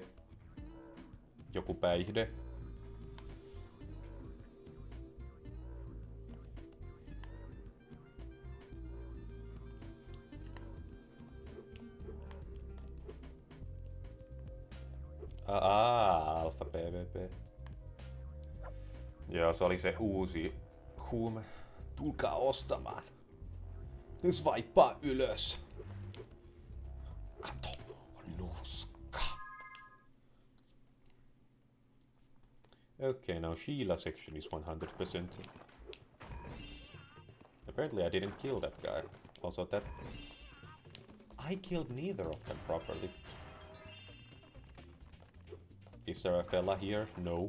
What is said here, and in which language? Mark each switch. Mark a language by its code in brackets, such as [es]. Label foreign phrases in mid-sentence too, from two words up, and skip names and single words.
[fi] Joku päihde? Alfa PvP. Joo, se oli se uusi huume. Tulkaa ostamaan. Swipeaa ylös. Kato, nuska. [en] Okay, now Sheila section is 100%. Apparently I didn't kill that guy. Also that... I killed neither of them properly. Is there a fella here? No.